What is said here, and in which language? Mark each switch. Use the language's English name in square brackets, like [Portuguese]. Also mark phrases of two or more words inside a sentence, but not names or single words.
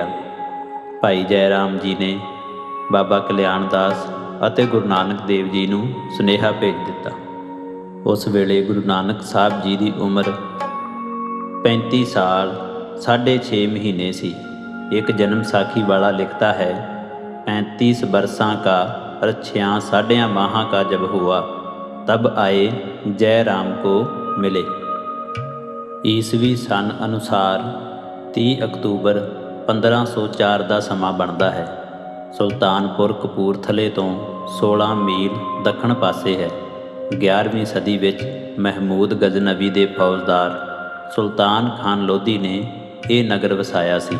[Punjabi] ਭਾਈ ਜੈ ਰਾਮ ਜੀ ਨੇ ਬਾਬਾ ਕਲਿਆਣ ਦਾਸ ਅਤੇ ਗੁਰੂ ਨਾਨਕ ਦੇਵ ਜੀ ਨੂੰ ਸੁਨੇਹਾ ਭੇਜ ਦਿੱਤਾ। ਉਸ ਵੇਲੇ ਗੁਰੂ ਨਾਨਕ ਸਾਹਿਬ ਜੀ ਦੀ ਉਮਰ 35 ਸਾਲ 6.5 ਮਹੀਨੇ ਸੀ। ਇੱਕ ਜਨਮ ਸਾਖੀ ਵਾਲਾ ਲਿਖਤਾ ਹੈ, [Braj] 35 बरसां का रच्छियाँ साढ़ियाँ माह का जब हुआ, तब आए जय राम को मिले। [Punjabi] ਈਸਵੀ ਸਨ ਅਨੁਸਾਰ 30 ਅਕਤੂਬਰ 1504 ਦਾ ਸਮਾਂ ਬਣਦਾ ਹੈ। ਸੁਲਤਾਨਪੁਰ ਕਪੂਰਥਲੇ ਤੋਂ 16 ਮੀਲ ਦੱਖਣ ਪਾਸੇ ਹੈ। 11ਵੀਂ ਸਦੀ ਵਿੱਚ ਮਹਿਮੂਦ ਗਜ਼ਨਵੀ ਦੇ ਫੌਜਦਾਰ ਸੁਲਤਾਨ ਖਾਨ ਲੋਧੀ ਨੇ ਇਹ ਨਗਰ ਵਸਾਇਆ ਸੀ।